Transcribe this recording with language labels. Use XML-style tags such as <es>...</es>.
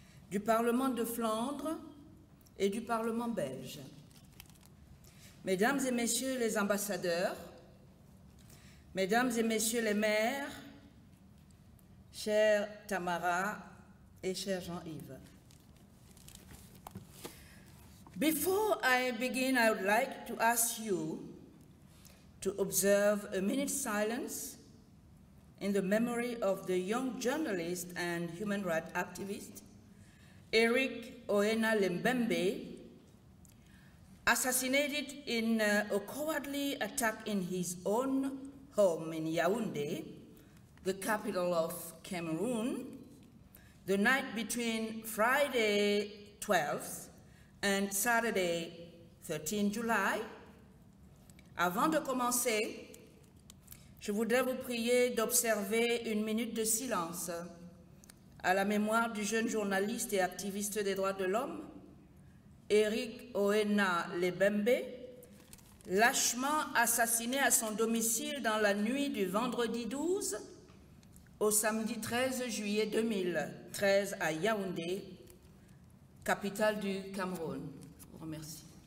<fr>du Parlement de Flandre et du Parlement belge, Mesdames et Messieurs les ambassadeurs, Mesdames et Messieurs les maires, chère Tamara et cher Jean-Yves.</fr> <en>Before I begin, I would like to ask you to observe a minute's silence in the memory of the young journalist and human rights activist, Eric Oena Lembembe, assassinated in a cowardly attack in his own home in Yaoundé, the capital of Cameroon, the night between Friday 12th and Saturday 13 July.</en> <fr>Avant de commencer, je voudrais vous prier d'observer une minute de silence à la mémoire du jeune journaliste et activiste des droits de l'homme, Eric Oena Lembembe, lâchement assassiné à son domicile dans la nuit du vendredi 12 au samedi 13 juillet 2013 à Yaoundé, capitale du Cameroun. Je vous remercie.</fr>